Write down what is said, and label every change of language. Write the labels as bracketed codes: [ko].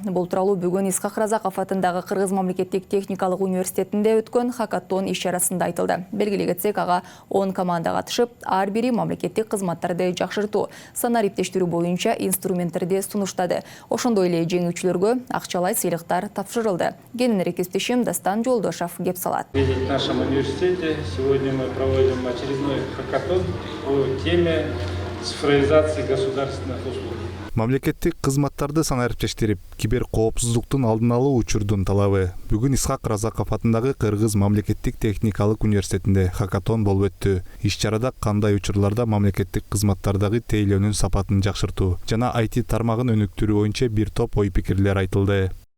[ky] Бул тууралуу бүгүн Исхак Разаков атындагы Кыргыз мамлекеттик техникалык университетинде өткөн хакатон иш-чарасында айтылды. Белгилей кетсек, ага 10 команда катышып, ар бири мамлекеттик кызматтарды жакшыртуу, санариптештирүү боюнча инструменттерди сунуштады. Ошондой эле жеңүүчүлөргө акчалай сыйлыктар тапшырылды. Кененирээк кесиптешим Дастан Жолдошов кеп салат. [ru] В нашем университете сегодня мы проводим очередной хакатон по теме цифровизации государственных услуг. [ky] Мамлекеттик кызматтарды санариптештирип, кибер коопсуздуктун алдын алуу учурдун талабы. Бүгүн Исхак Разаков атындагы Кыргыз мамлекеттик техникалык университетинде хакатон болуп өттү. Иш-чарада кандай учурларда мамлекеттик кызматтардагы тейлөөнүн сапатын жакшыртуу жана IT тармагын өнүктүрүү боюнча бир топ ой-пикирлер айтылды.